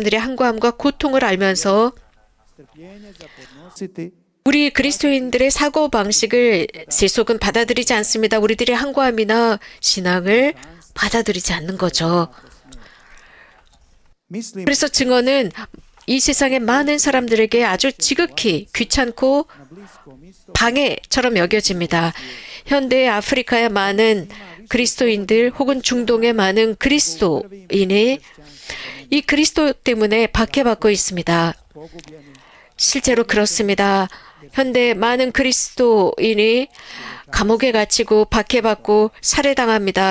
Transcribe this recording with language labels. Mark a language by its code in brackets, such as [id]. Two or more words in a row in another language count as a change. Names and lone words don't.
[ko] 즉 사람들의 항구함과 고통을 알면서 우리 그리스도인들의 사고방식을 세속은 받아들이지 않습니다. 우리들의 항구함이나 신앙을 받아들이지 않는 거죠. [hr] Mislim [ko] 그래서 증언은 이 세상의 많은 사람들에게 아주 지극히 귀찮고 [hr] na Bliskom istoku [ko] 방해처럼 여겨집니다. 현대 아프리카의 많은 그리스도인들 혹은 중동의 많은 그리스도인이 이 그리스도 때문에 박해받고 있습니다. [hr] pogubljeni [ko] 실제로 그렇습니다. 현대 많은 그리스도인이 감옥에 갇히고 박해받고 살해당합니다.